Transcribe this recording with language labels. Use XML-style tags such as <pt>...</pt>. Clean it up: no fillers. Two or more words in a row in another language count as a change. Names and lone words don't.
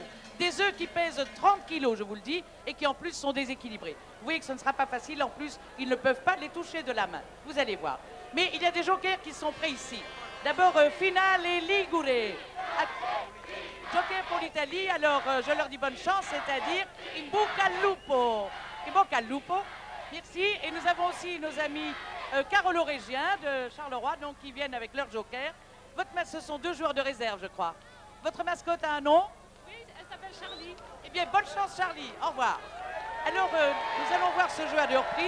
<fr>Des œufs qui pèsent 30 kilos, je vous le dis, et qui en plus sont déséquilibrés. Vous voyez que ce ne sera pas facile, en plus, ils ne peuvent pas les toucher de la main. Vous allez voir. Mais il y a des jokers qui sont prêts ici. D'abord, Finale et Ligure. Joker pour l'Italie, alors je leur dis bonne chance, c'est-à-dire</fr> <it>in bocca al lupo. In bocca al lupo,</it> <fr>merci. Et nous avons aussi nos amis carolo-régiens de Charleroi, donc qui viennent avec leur Joker. Ce sont 2 joueurs de réserve, je crois. Votre mascotte a un nom? Oui, elle s'appelle Charlie. Eh bien, bonne chance Charlie, au revoir. Alors, nous allons voir ce jeu à 2 reprises.</fr>